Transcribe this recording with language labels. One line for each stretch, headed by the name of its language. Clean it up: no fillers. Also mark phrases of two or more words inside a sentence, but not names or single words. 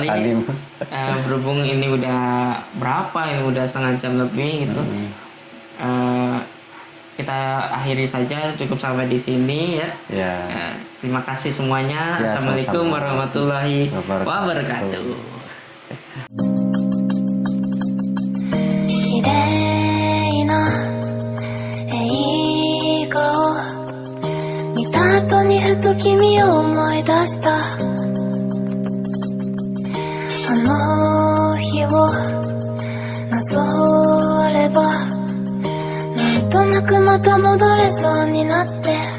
Indonesian: Berhubung ini udah berapa? Ini udah setengah jam lebih gitu. Kita akhiri saja, cukup sampai di sini ya. Terima kasih semuanya.
Arabic: السلام عليكم ورحمة الله وبركاته.
Japanese: 綺麗な映画を見た後にふと君を思い出したあの日をなぞればなんとなくまた戻れそうになって